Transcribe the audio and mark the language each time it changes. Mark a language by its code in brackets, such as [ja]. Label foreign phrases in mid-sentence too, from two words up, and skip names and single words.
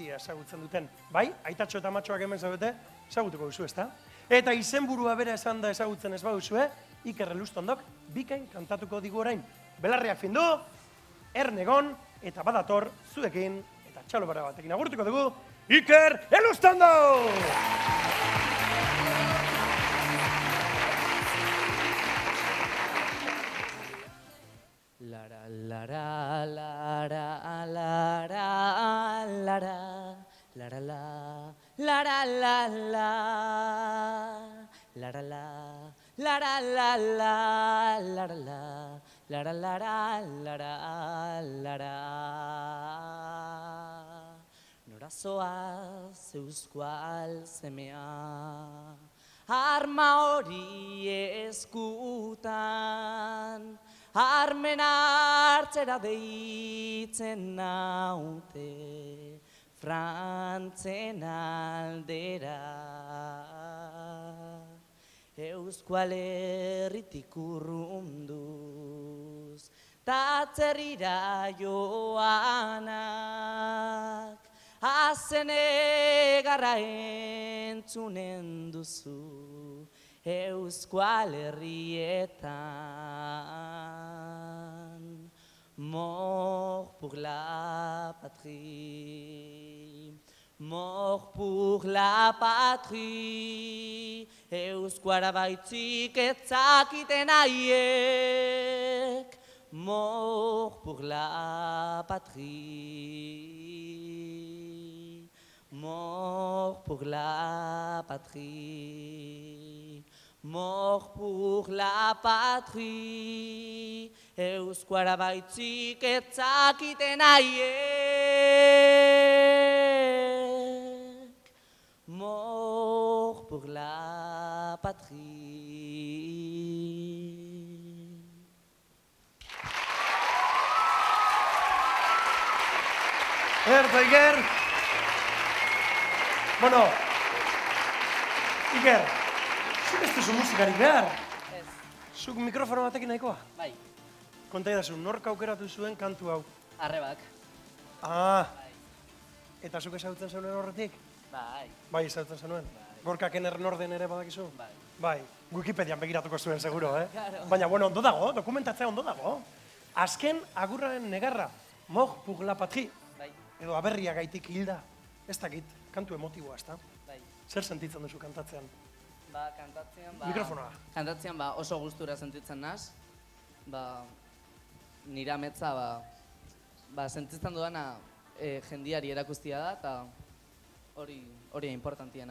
[eu] Bai, Aitatxo eta Amatxoak hemen zaudete, ezagutuko duzu, ezta? Eta izenburua bera esan da ezagutzen ez baduzue, Iker Elustondok bikain kantatuko digu orain. Belarriak findu, Ernegon, eta badator zuekin, eta txalobara batekin agurtuko dugu, Iker Elustondok! Lara, lara, lara, lara, lara, lara, lara, lara, la, lara, la, lara, la, la, lara, la, lara, lara, lara, lara. Norazoaz euskal semea, arma hori eskutan, armen hartzera deitzen naute, Frantzen aldera. Euskal Herritik urrunduz, tatzerrira joanak, azen egarra entzunen duzu, Euskal Herrietan. [fr] Mort pour la patrie, mort pour la patrie, [eu] euskara baitzik etzakiten haiek. [fr] Mort pour la patrie, mort pour la patrie. Mort pour la patrie, [eu] euskara baitzik etzakiten haiek. [fr] Mort pour la patrie. [eu] Iker! Bueno, Iker, zuk ez duzu musikarik behar? Ez. Zuk mikrofono batekin nahikoa? Bai, Konta idazu, nork aukeratu zuen kantu hau? arrebak. Ah, Bai, eta zuk ezagutzen zenuen horretik? bai, Bai, ezagutzen zenuen. Gorkaken Ernorden ere badakizu? bai. Bai, Wikipedian begiratuko zuen, seguro, Claro. Baina, bueno, ondo dago, dokumentatzea ondo dago. Azken agurraren negarra, [fr] Mort pour la patrie, [eu] Bai, edo aberria gaitik hilda. Ez dakit, kantu emotiboa, ezta? bai. Zer sentitzen duzu kantatzean? Ba, kantatzean, Mikrofonoa. Kantatzean, oso gustura sentitzen naz. Nire ametza, sentitzen duena jendiari erakustia da, eta hori importantiena.